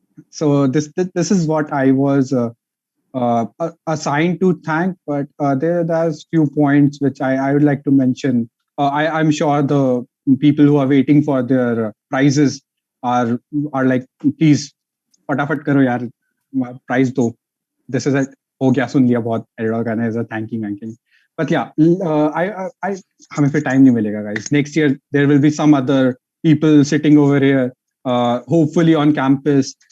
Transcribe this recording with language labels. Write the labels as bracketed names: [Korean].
[English] So this is what I was assigned to thank. But there's few points which I would like to mention. I'm sure the people who are waiting for their prizes are like, please, [Hindi] फटाफट करो यार, prize दो. [English] This is it. [Hindi] हो गया, सुन लिया बहुत [English] organizer thanking. But yeah, [Hindi] हमें फिर time नहीं मिलेगा, guys. [English] Next year there will be some other people sitting over here, hopefully on campus.